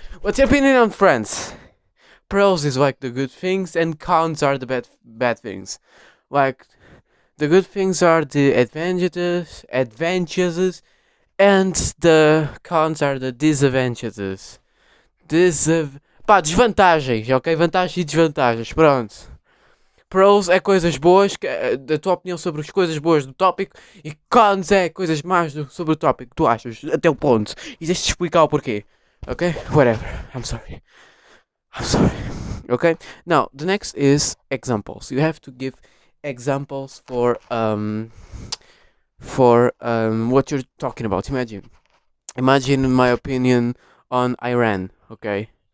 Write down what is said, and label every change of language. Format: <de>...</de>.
<en>What's your opinion on France? Pros is like the good things, and cons are the bad things. Like the good things are the advantages, and the cons are the disadvantages.</en> <pt>Pá, desvantagens, ok? Vantagens e desvantagens, pronto. Pros é coisas boas, da tua opinião sobre as coisas boas do tópico, e cons é coisas más sobre o tópico que tu achas, até o ponto. E deixa-te explicar o porquê, ok?</pt> <en>Whatever, I'm sorry. I'm sorry. Okay. Now the next is examples. You have to give examples for what you're talking about. Imagine my opinion on Iran. Okay.</en>